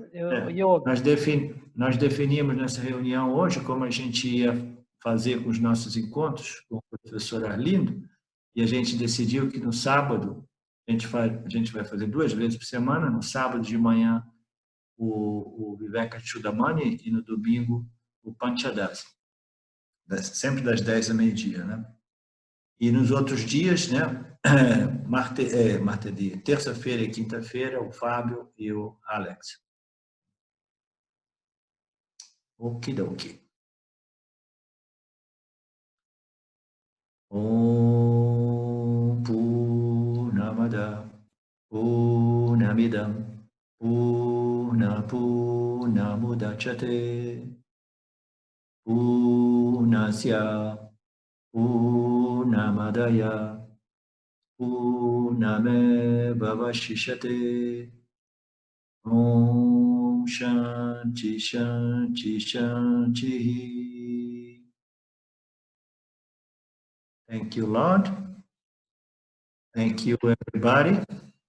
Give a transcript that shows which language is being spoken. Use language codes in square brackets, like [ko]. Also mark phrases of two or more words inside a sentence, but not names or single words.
[pt] nós definimos nessa reunião hoje como a gente ia fazer com os nossos encontros com o professor Arlindo, e a gente decidiu que no sábado a gente vai fazer 2 vezes por semana, no sábado de manhã o Viveka Chudamani e no domingo o Panchadasi, sempre das 10 ao meio-dia, né? E nos outros dias, né, terça-feira e quinta-feira, o Fábio e o Alex. Okidoki. [sa] ओम् पूर्णमद पूर्णमिदं पूर्णमुदच्यते पूर्णस्य पूर्णमादय पूर्णमेवावशिषते. ओम् शान्ति शान्ति शान्ति. [en] Thank you, Lord. Thank you, everybody.